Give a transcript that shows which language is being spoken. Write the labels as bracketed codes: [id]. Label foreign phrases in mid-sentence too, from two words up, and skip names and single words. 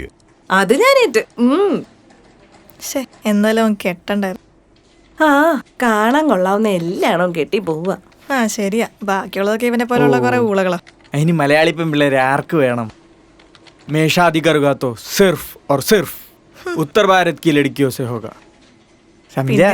[ml] അത് ഞാനേറ്റ്. എന്നാലും അവൻ കെട്ടണ്ടായിരുന്നു. കാണാൻ കൊള്ളാവുന്ന എല്ലാണോ കെട്ടി പോവുക. ശരിയാ, ബാക്കിയുള്ളതൊക്കെ ഇവനെ പോലുള്ള കുറെ ഊളകളാ. അതിന് മലയാളി പെൺപിള്ളേരെ ആർക്ക് വേണം? [hi] मेशादी करुकात्तो सिर्फ और सिर्फ उत्तर भारत की लड़कियों से होगा. समझा?